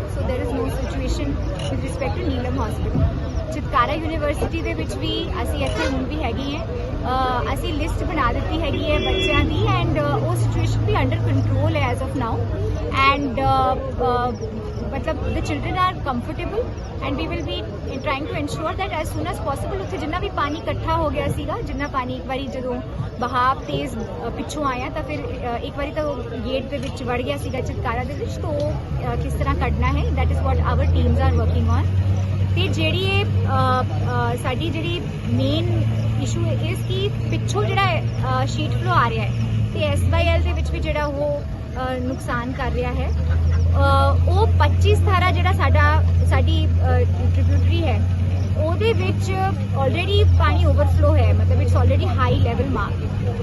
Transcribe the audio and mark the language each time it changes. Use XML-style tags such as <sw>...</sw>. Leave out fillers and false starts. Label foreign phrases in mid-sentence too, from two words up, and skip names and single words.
<en>So there is no situation with respect to Neelam hospital.</en> <pa>ਚਿਤਕਾਰਾ ਯੂਨੀਵਰਸਿਟੀ ਦੇ ਵਿੱਚ ਵੀ ਅਸੀਂ ਇੱਥੇ ਹੁਣ ਵੀ ਹੈਗੇ ਹਾਂ। ਅਸੀਂ ਲਿਸਟ ਬਣਾ ਦਿੱਤੀ ਹੈਗੀ ਹੈ ਬੱਚਿਆਂ ਦੀ ਐਂਡ ਉਹ ਸਿਚੁਏਸ਼ਨ ਵੀ</pa> <en>under control</en> <pa>ਹੈ</pa> <en>as of now and</en> <pa>मतलब</pa> <en>the children are comfortable and we will be trying to ensure that as soon as possible</en> <pa>ਉੱਥੇ ਜਿੰਨਾ ਵੀ ਪਾਣੀ ਇਕੱਠਾ ਹੋ ਗਿਆ ਸੀਗਾ, ਜਿੰਨਾ ਪਾਣੀ ਇੱਕ ਵਾਰੀ ਜਦੋਂ ਬਹਾਵ ਤੇਜ਼ ਪਿੱਛੋਂ ਆਇਆ ਤਾਂ ਫਿਰ ਇੱਕ ਵਾਰੀ ਤਾਂ ਗੇਟ ਦੇ ਵਿੱਚ ਵੜ ਗਿਆ ਸੀਗਾ ਚਿਤਕਾਰਾ ਦੇ ਵਿੱਚ, ਤਾਂ ਉਹ ਕਿਸ ਤਰ੍ਹਾਂ ਕੱਢਣਾ ਹੈ</pa> <en>that is what our teams are working on।</en> <pa>ਤੇ ਜਿਹੜੀ ਇਹ ਸਾਡੀ ਜਿਹੜੀ</pa> <en>main issue</en> <pa>ਇਸ ਕਿ ਪਿੱਛੋਂ ਜਿਹੜਾ</pa> <en>sheet flow</en> <pa>ਆ ਰਿਹਾ ਹੈ ਤੇ SYL ਦੇ ਵਿੱਚ ਵੀ ਜਿਹੜਾ ਉਹ ਨੁਕਸਾਨ ਕਰ ਰਿਹਾ ਹੈ। ਉਹ 25 ਧਾਰਾ ਜਿਹੜਾ ਸਾਡੀ ਟ੍ਰਿਬਿਊਟਰੀ ਹੈ ਉਹਦੇ ਵਿੱਚ ਆਲਰੇਡੀ ਪਾਣੀ ਓਵਰਫਲੋ ਹੈ, ਮਤਲਬ</pa> <en>it's already high level mark.</en>